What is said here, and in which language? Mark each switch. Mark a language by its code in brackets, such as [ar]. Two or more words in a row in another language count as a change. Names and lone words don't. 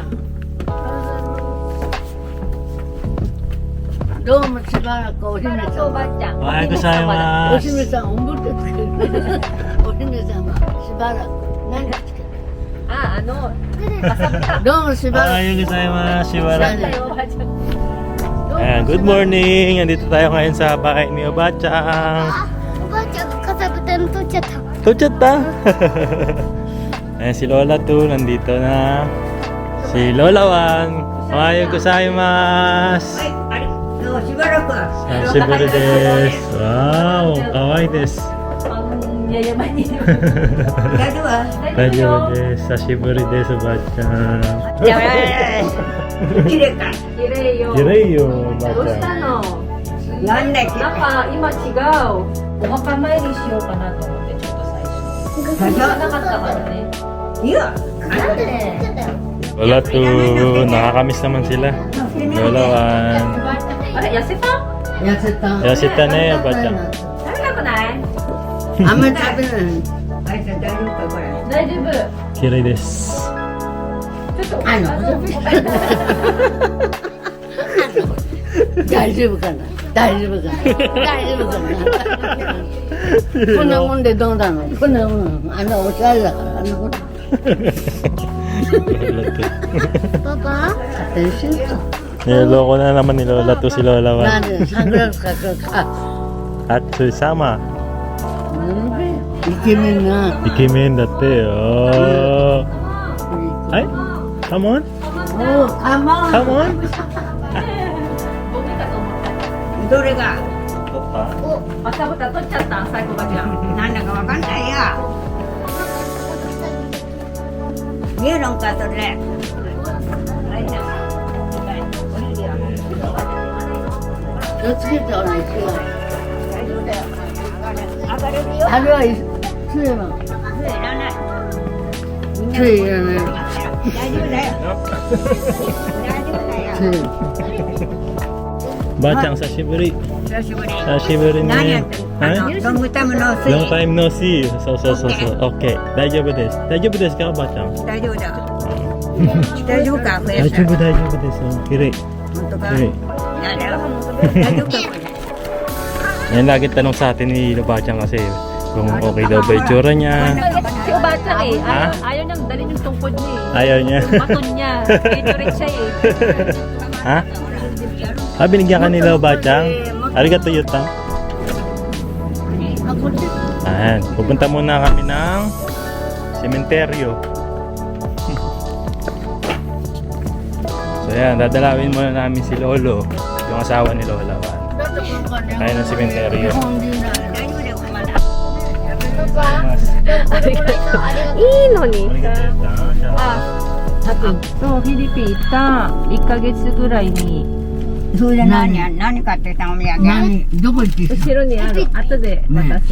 [ja] どうもしばらくお姫おば様。あちゃん。おはようございおます。姫さん、おんぶってつける。お姫様、しばらく。何がつけるあ、かさぶた。どうもしおばらはようございます。しばらく。おばあちゃん。 [en] Ayan, good morning! [tl] Andito tayo ngayon sa bahay ni Obachang. [ja] おばあちゃんがかさぶたの取っちゃった。 [tl] Tuchat ta! Ayan, si Lola 2 nandito na. Si Lola 1. [ja] おはようございます. く。しばらく。久しぶりです。わーお、かわいいです。 [tl] Ang yayaman niya. [ja] 大丈夫？大丈夫です。久しぶりです、Obachang. 綺麗か。綺麗よ。きれいよ、どうし Obachang. たの？なんだっなんか今違う。お墓参りしようかなと思ってちょっと最初。最初なかったからね。け？いや。なんで取っちゃったの？ [tl] Lola 2, nakakamiss naman sila. Lola [ja] あれ痩せた？痩せた。 [tl] 1. Yasita na eh, Obachang. [ja] 食べたくない？あんまり食べない。あいつ大丈夫かこれ。大丈夫。きれいです。ちょっと大丈夫かな。大丈夫かな。大丈夫かな。こんなもんでどうなの。こんなもん。おしゃれだから。 [tl] Lola 2. [ja] パパ？勝手にしんと。 [tl] Niloloko na naman ni Lola 2 si Lola 1. [ja] なんでサングラスかけるか。 [tl] At susama. [ja] イケメンな。 [tl] Ikimen dati. Oh. Ay, [en] come on. [ja] おお、あま [en] Come on. [ja] どれが。かさぶた取っちゃった最後がじゃん。なんだかわかんないや。見えるんか、それ。気をつけてお願いします。大丈夫だよ。上がれるよ。あれは杖は。いらない。杖いらない。大丈夫だよ。大丈夫だよ。杖。 Bachang, sashiburi. 久しぶり。 Sashiburi 何や ni. ってん Ha? の？ロングタムのスイ [en] Long time no see. So. Okay. [ja] 大丈夫です。大丈夫ですか、Bachang? 大丈夫だ。大丈夫か、増やした。大丈夫です. Kirei. 本当か。 Kirei. やだよ。大丈夫か、これ。 [tl] Yan lagi tanong sa atin ni Bachang kasi kung okay daw ba yung tsura niya. Si Obachang eh. Ha? Ayaw niyang dalhin yung tungkod niya eh. Ayaw niya. Yung baton niya. Favorite siya eh. Ha? Ah, binigyan ka nila Bachang? [ja] Arigato yutang. あ、こっち。 [tl] Ayan, pupunta muna kami ng sementeryo. So yan, dadalawin muna namin si Lolo, yung asawa ni Lola. Kaya ng sementeryo. [ja] 日本人なら大丈夫だよ、まだ。いいのに。 Arigato yutang. そう、フィリピン行った1ヶ月ぐらいにそれで何買ってたお土産？何？どこ行ってきた？後ろにある。後で渡す。